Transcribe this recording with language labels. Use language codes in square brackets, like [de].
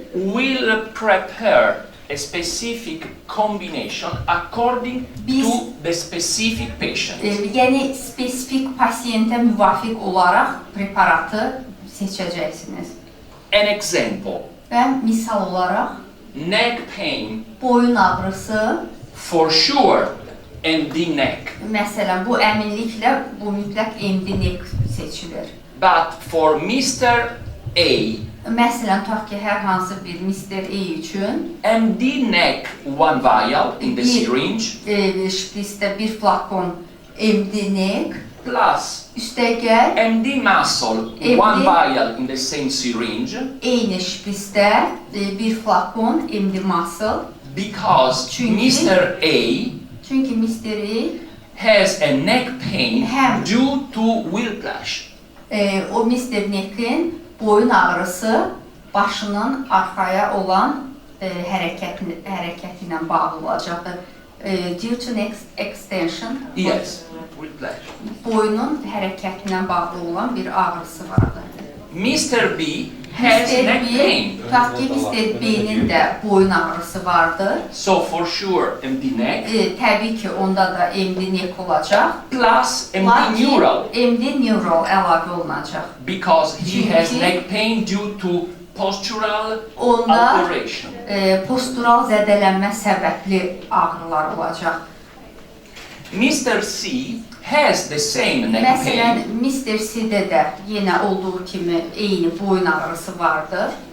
[en] will prepare a specific combination according to the specific patient. [az] Yəni spesifik pasiyentə müvafiq olaraq preparatı seçəcəksiniz. [en] An example, [az] Və misal olaraq [en] neck pain, [az] boyun ağrısı, [en] for sure, MD neck. [az] məsələn bu əminliklə bu mütləq MD neck seçilir. [en] But for Mr. A, [az] Məsələn, tutaq ki, hər hansı bir Mr. A üçün [en] MD neck, one vial in the syringe, [az] şprisdə bir flakon MD neck, [en] plus [az] üstəgəl [en] MD muscle, one vial in the same syringe, [az] eyni şprisdə bir flakon MD muscle, [en] because [az] Çünki- [en] Mr. A [az] çünki Mr. A [en] has a neck pain Hem. due to whiplash. [az] O Mr. Neck'in boyun ağrısı başının arxaya olan hərəkəti ilə bağlı olacaqdır. [en] Due to extension, Yes, with pleasure. [az] boynun hərəkəti ilə bağlı olan bir ağrısı vardır. [en] Mr. B has neck pain. [az] Tutaq ki, Mr. B-nin də boyun ağrısı vardır. [en] So for sure, MD neck [az] Təbii ki, onda da MD neck olacaq. [en] plus MD [az] Lakin [en] neural [az] MD neural əlavə olunacaq. [en] because he has [az] Çünki- [en] neck pain due to postural [az] Onda [en] alteration. [az] postural zədələnmə səbəbli ağrılar olacaq. [en] Mr. C has the same neck [az] Məsələn, [en] pain. [az] Mr. C-də də yenə olduğu kimi eyni boyun ağrısı vardır.